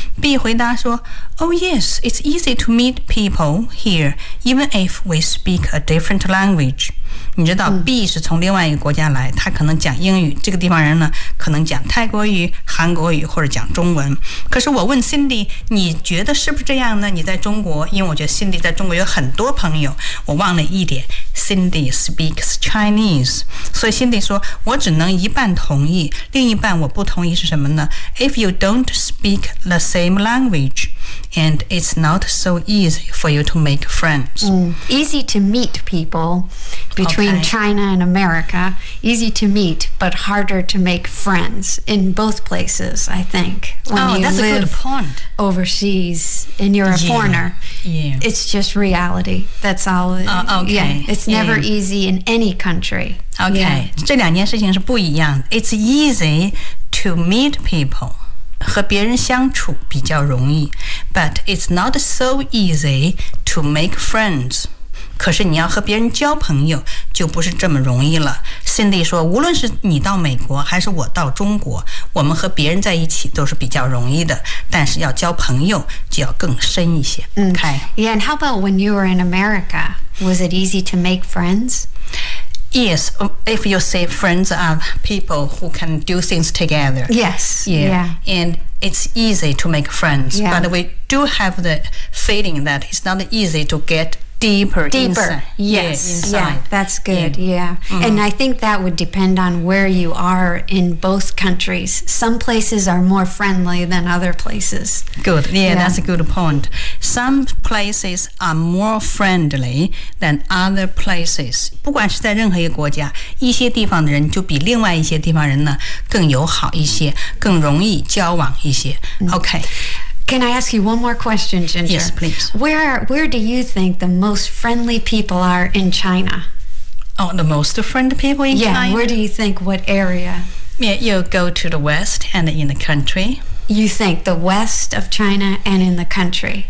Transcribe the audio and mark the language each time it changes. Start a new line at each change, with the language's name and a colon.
English: B
Chinese: 回答说
English: Oh yes, it's easy to meet people here even if we speak a different language.
Chinese: 你知道 B 是从另外一个国家来，他可能讲英语，这个地方人呢可能讲泰国语、韩国语或者讲中文。可是我问 Cindy， 你觉得是不是这样呢？你在中国，因为我觉得 Cindy 在中国有很多朋友，我忘了一点，
English: Cindy speaks Chinese，
Chinese: 所以 Cindy 说我只能一半同意，另一半我不同意。是什么呢？
English: If you don't speak the same language, and it's not so easy for you to make friends. Easy to meet people between China and America. Easy to meet, but harder to make friends in both places, I think. That's a good point. Overseas, and you're a foreigner. Yeah. It's just reality. That's all. It's never easy in any country. Okay.
Chinese: 这两件事情是不一样的。
English: It's easy. To meet people,
Chinese: 和别人相处比较容易
English: but it's not so easy to make friends.
Chinese: 可是你要和别人交朋友就不是这么容易了。 Cindy 说无论是你到美国还是我到中国，我们和别人在一起都是比较容易的，但是要交朋友就要更深一些。
English: Okay. Yeah, and how about when you were in America? Was it easy to make friends? Yes, if you say friends are people who can do things together. Yes. Yeah. And it's easy to make friends. Yeah. But we do have the feeling that it's not easy to get deeper. Inside. Yes. Inside. Yeah, that's good. Yeah. Mm-hmm. And I think that would depend on where you are in both countries. Some places are more friendly than other places. Good. Yeah, that's a good point. Some places are more friendly than other places.
Chinese: 不管是在任何一个国家，一些地方的人就比另外一些地方人呢更友好一些，更容易交往一些。
English: Okay. Can I ask you one more question, Ginger? Yes, please. Where do you think the most friendly people are in China? Oh, the most friendly people in China? Yeah, where do you think, what area? Yeah, you go to the west and in the country. You think the west of China and in the country?